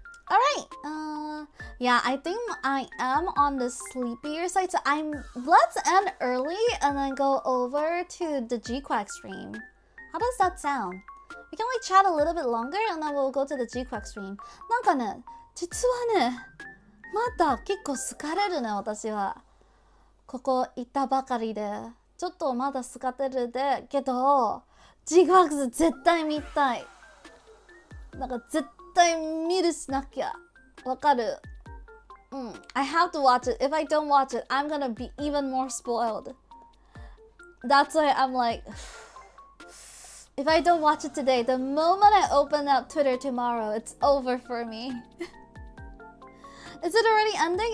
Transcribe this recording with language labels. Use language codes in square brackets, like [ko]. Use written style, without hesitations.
[en] Alright, yeah, I think I am on the sleepier side, so let's end early and then go over to the G-Quack stream. How does that sound? We can like chat a little bit longer and then we'll go to the G-Quack stream. [ja] なんかね、実はね、まだ結構疲れるね、私は。ここ行ったばかりで。ちょっとまだ疲れるで、けど、G-Quack 絶対見たい。なんか絶対見るしなきゃ。わかる。 [en] I have to watch it. If I don't watch it, I'm gonna be even more spoiled. That's why I'm like, if I don't watch it today, the moment I open up Twitter tomorrow, it's over for me. Is it already ending?